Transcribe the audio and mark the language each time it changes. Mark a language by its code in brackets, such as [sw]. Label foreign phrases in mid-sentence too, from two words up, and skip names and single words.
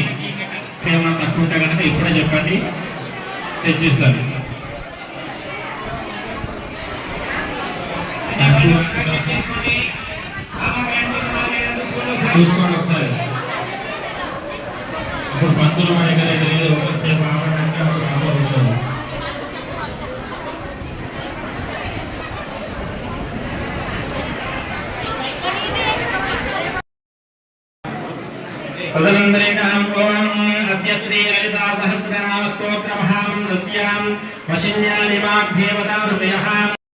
[te] ఏమైనా తక్కువ ఉంటే కనుక ఇప్పుడే చెప్పండి, తెచ్చిస్తారు. చూసుకోండి ఒకసారి. ఇప్పుడు పంతులు మా దగ్గర లేదు, ఒకసేపు ఆపడానికి అప్పుడు ఆపవచ్చు. [sa] तदनन्तरेणाम् ओम् अस्य श्रीललिता सहस्रनाम स्तोत्रमहामन्त्रस्याम् वशिन्यानि वाग्देवता ऋषयः